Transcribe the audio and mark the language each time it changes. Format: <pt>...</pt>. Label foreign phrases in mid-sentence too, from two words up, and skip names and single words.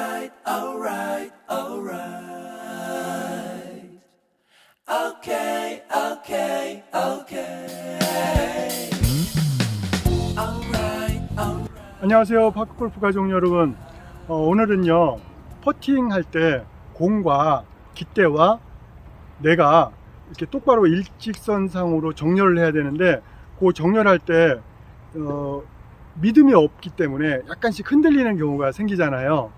<en>alright, alright, alright. Okay, okay, okay. Alright, alright.</en> <ko>안녕하세요, 파크골프 가족 여러분. 오늘은요, 퍼팅 할 때 공과 깃대와 내가 이렇게 똑바로 일직선상으로 정렬을 해야 되는데, 그 정렬할 때 믿음이 없기 때문에 약간씩 흔들리는 경우가 생기잖아요.</ko>